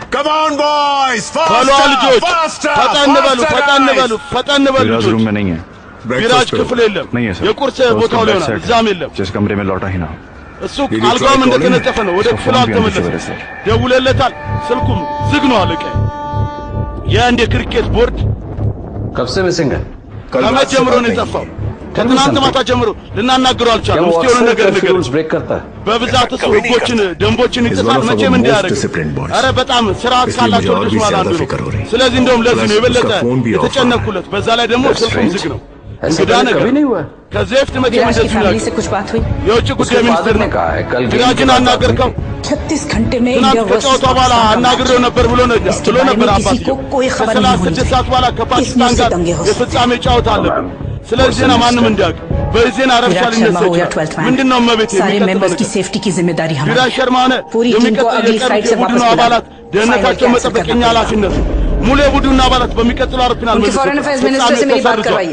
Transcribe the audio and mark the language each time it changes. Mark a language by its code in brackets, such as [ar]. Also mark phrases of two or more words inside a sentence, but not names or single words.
[en] down, boys! [am] በሉ ልጆች ፈጠን በሉ [hi] विराज रूम में नहीं है [am] ቢራጅ ክፍል የለም [hi] नहीं है सर [am] የቁርስ ቦታው ላይ ነው እዛም የለም [hi] जिस कमरे में लौटा ही ना [am] እሱ አልጋውም እንደተነጠፈ ነው ወደ ክፍሉ አልተመለሰም ደውለለታል ስልኩም ዝግ ነው አለቀ የአንድ የክሪኬት ቦርድ [hi] कब से मिसिंग है [am] ከመጀመሩ ነው የጠፋው ከትናንት ማታ ጀምሮ ልናናግረው አልቻለም እስቲ የሆነ ነገር ነገር [hi] ब्रेक करता है [am] በብዛት እሱ ህጎችን ደንቦችን ይጥሳል መቼም እንዲያደርግ አረ በጣም ስርዓት ካላቸው ልጆች ማለት ነው ስለዚህ እንደውም ለዚህ ነው የበለጠ የተጨነኩለት በዛ ላይ ደግሞ ስልኩም ዝግ ነው እንግዳ ነገር ከዚህ በፊት መቼም እንደዚህ ነው የውጭ ጉዳይ ሚኒስትር ነው ቢራጅን አናገርከው [hi] 36 घंटे में [am] ትናንት ከጨዋታው በኋላ አናግሬው ነበር ብሎ ነበር አባትየው ከ36 ሰዓት በኋላ ከፓኪስታን ጋር የፍጻሜ ጨዋታ አለብን ስለዚህ ዜና ማንም እንዲያውቅ በዜና ረብሻ ሊነሳ ይችላል ምንድነው መቤት [hi] सारे मेंबर्स की सेफ्टी की जिम्मेदारी हमारी [am] ቢራጅ ሸርማነ የሚቀጥለው የቡድኑ አባላት ደህንነታቸው መጠበቅኛ ኃላፊነት ሙሉ የቡድኑ አባላት በሚቀጥለው አውሮፕላን [hi] उनके [en] foreign affairs minister [hi] से मेरी बात करवाइए